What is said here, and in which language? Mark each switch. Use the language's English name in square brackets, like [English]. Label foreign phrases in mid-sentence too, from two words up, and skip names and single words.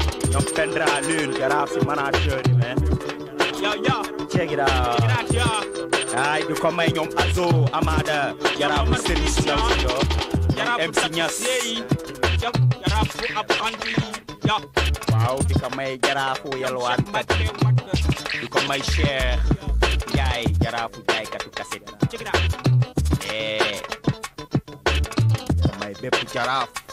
[Wolof] Ñoom Pendra Lune, Jaraaf si manager yi, man. [English] Yo, yo. Check it out. Check it out, yo. [Wolof] Ay, du ko may ñoom Azo, Amada, Jaraaf Yo, Serigne si yow si yow. Jaraaf Ñoom MC Niass. Yeey. Yo, Jaraaf bu ab andi. Yo. Waaw, di ko may Jaraafu yalwaan kat. Di ko may Cheikh Ndiaye, Jaraafu jaaykatu kaset. [English] Check it out. [Wolof] Eh. Di ko may bépp Jaraaf.